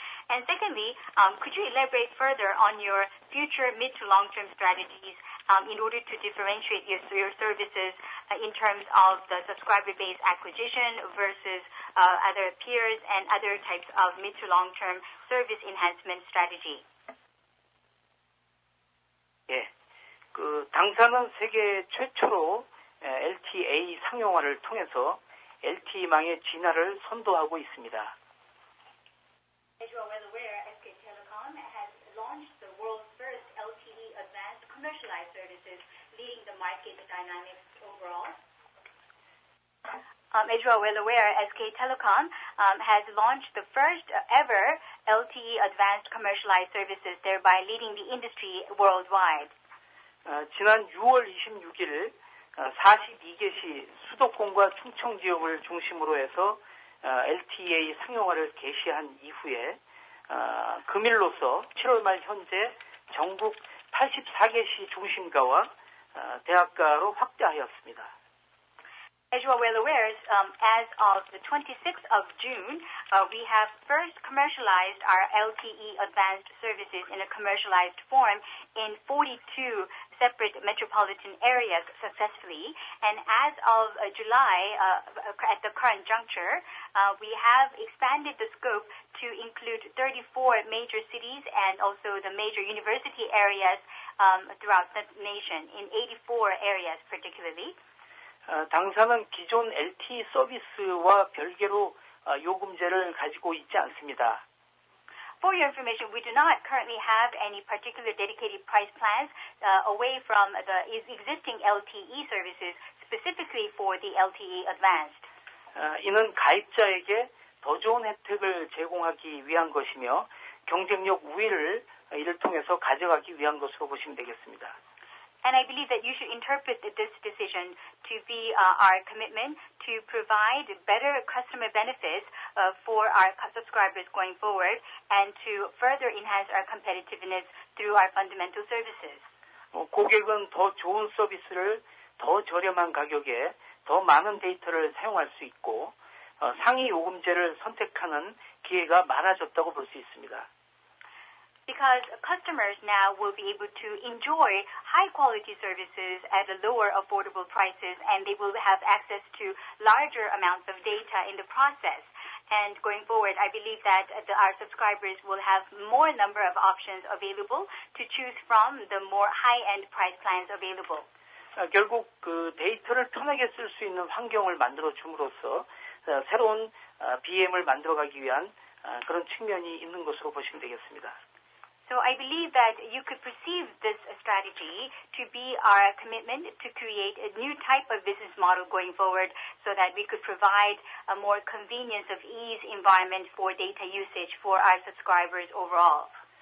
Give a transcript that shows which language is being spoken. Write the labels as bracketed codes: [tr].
[en] And secondly, could you elaborate further on your future mid to long-term strategies in order to differentiate your services in terms of the subscriber base acquisition versus other peers and other types of mid to long-term service enhancement strategy? [ko] 예, 당사는 세계 최초로 LTE 상용화를 통해서 LTE망의 진화를 선도하고 있습니다. [en] As you are well aware, SK Telecom has launched the world's first LTE advanced commercialized services, leading the market dynamics overall. As you are well aware, SK Telecom has launched the first ever LTE advanced commercialized services, thereby leading the industry worldwide. [ko] 지난 6월 26일 42개시 수도권과 충청 지역을 중심으로 해서 LTE 상용화를 개시한 이후에 금일로서 7월 말 현재 전국 84개시 중심가와 대학가로 확대하였습니다. [en] As you are well aware, as of the 26th of June, we have first commercialized our LTE advanced services in a commercialized form in 42 separate metropolitan areas successfully. And as of July, at the current juncture, we have expanded the scope to include 34 major cities and also the major university areas throughout the nation, in 84 areas particularly. [ko] 당사는 기존 LTE 서비스와 별개로 요금제를 가지고 있지 않습니다. [en] For your information, we do not currently have any particular dedicated price plans away from the existing LTE services, specifically for the LTE Advanced. [ko] 이는 가입자에게 더 좋은 혜택을 제공하기 위한 것이며 경쟁력 우위를 이를 통해서 가져가기 위한 것으로 보시면 되겠습니다. [en] And I believe that you should interpret this decision to be our commitment to provide better customer benefits for our subscribers going forward and to further enhance our competitiveness through our fundamental services. [ko] 고객은 더 좋은 서비스를 더 저렴한 가격에 더 많은 데이터를 사용할 수 있고 상위 요금제를 선택하는 기회가 많아졌다고 볼 수 있습니다. [en] Because customers now will be able to enjoy high-quality services at a lower affordable prices, and they will have access to larger amounts of data in the process. And going forward, I believe that our subscribers will have more number of options available to choose from the more high-end price plans available. [ko] 결국 그 데이터를 편하게 쓸 수 있는 환경을 만들어 줌으로써 새로운 BM을 만들어가기 위한 그런 측면이 있는 것으로 보시면 되겠습니다. [en] So I believe that you could perceive this strategy to be our commitment to create a new type of business model going forward so that we could provide a more convenience of ease environment for data usage for our subscribers overall.